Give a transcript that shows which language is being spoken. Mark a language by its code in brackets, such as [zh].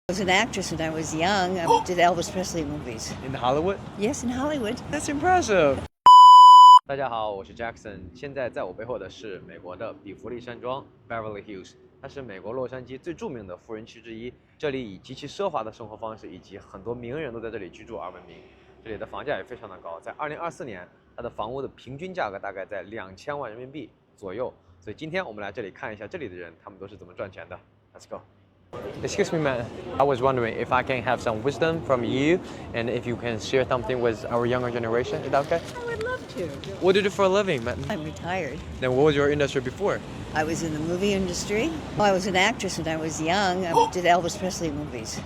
[en] I was an actress when I was young. I did Elvis Presley movies. In Hollywood? Yes, in Hollywood. That's impressive. [zh] 大家好，我是 Jackson。现在在我背后的是美国的比弗利山庄 （Beverly Hills），它是美国洛杉矶最著名的富人区之一。这里以极其奢华的生活方式以及很多名人都在这里居住而闻名。这里的房价也非常的高，在2024年，它的房屋的平均价格大概在2000万人民币左右。所以今天我们来这里看一下这里的人，他们都是怎么赚钱的。 [en] Let's go. Excuse me, man. I was wondering if I can have some wisdom from you and if you can share something with our younger generation. Is that okay? I would love to. What do you do for a living, man? I'm retired. Then what was your industry before? I was in the movie industry. I was an actress when I was young. I did Elvis Presley movies.